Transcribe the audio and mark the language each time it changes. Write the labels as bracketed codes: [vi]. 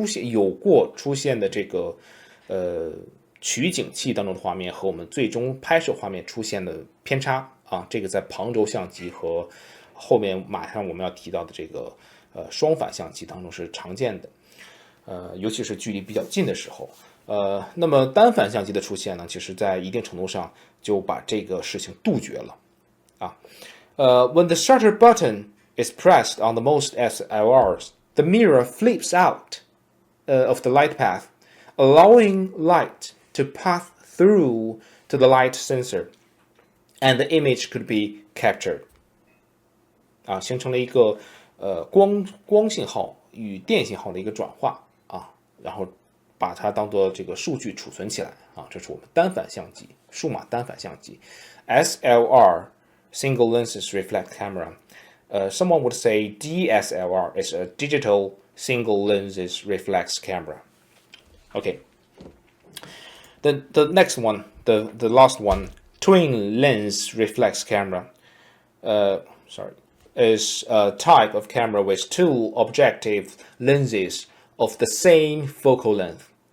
[zh] 有过出现的这个取景器当中的画面和我们最终拍摄画面出现的偏差这个在旁轴相机和后面马上我们要提到的这个双反相机当中是常见的，尤其是距离比较近的时候。那么单反相机的出现呢，其实在一定程度上就把这个事情杜绝了 [en] When the shutter button is pressed on the most SLRs, the mirror flips out of the light path, allowing light to pass through to the light sensor, and the image could be captured. [zh] 形成了一个光信号与电信号的一个转化然后把它当做这个数据储存起来这是我们单反相机，数码单反相机 [en] SLR, single lenses reflex camera. Someone would say DSLR is a digital single lenses reflex camera. Okay. The next one, the last one, twin lens reflex camera. Is a type of camera with two objective lenses of the same focal length.